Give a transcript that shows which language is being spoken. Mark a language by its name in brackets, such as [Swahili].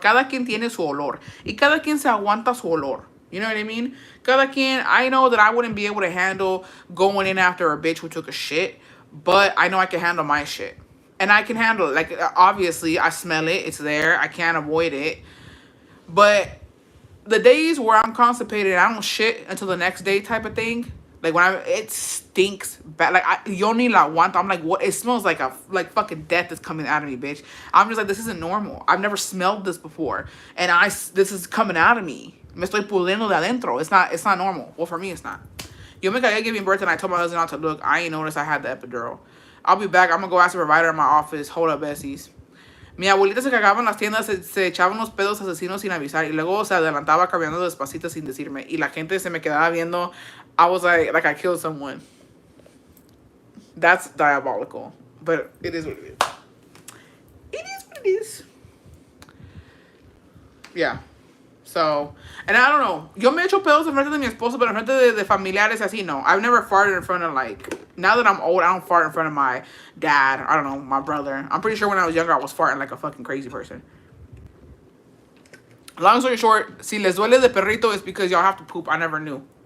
[Spanish] Cada quien tiene su olor. Y cada quien se aguanta su olor. [English] You know what I mean? [Spanish] Cada quien, [English] I know that I wouldn't be able to handle going in after a bitch who took a shit. But I know I can handle my shit. And I can handle it. Like, obviously, I smell it. It's there. I can't avoid it. But the days where I'm constipated and I don't shit until the next day type of thing, like when it stinks bad. Like, [Spanish] yo ni la aguanto. [English] I'm like, what? It smells like fucking death is coming out of me, bitch. I'm just like, this isn't normal. I've never smelled this before. And this is coming out of me. [Spanish] Me estoy pudriendo de adentro. [English] It's not normal. Well, for me, it's not. [Spanish] Yo me cagué [English] giving birth and I told my husband not to look. I ain't noticed I had the epidural. I'll be back. I'm going to go ask the provider in my office. Hold up, Bessies. [Spanish] Mi abuelita se cagaba en las tiendas, se echaba unos pedos asesinos sin avisar y luego se adelantaba caminando despacito sin decirme y la gente se me quedaba viendo. [English] I was like I killed someone. That's diabolical, but it is what it is. It is what it is. Yeah. So, and I don't know. [Spanish] Yo me echo pedos en frente de mi esposo, pero en frente de familiares así, no. [English] I've never farted in front of, like, now that I'm old, I don't fart in front of my dad. I don't know, my brother. I'm pretty sure when I was younger, I was farting like a fucking crazy person. Long story short, [Spanish] si les duele de perrito, [English] it's because y'all have to poop. I never knew.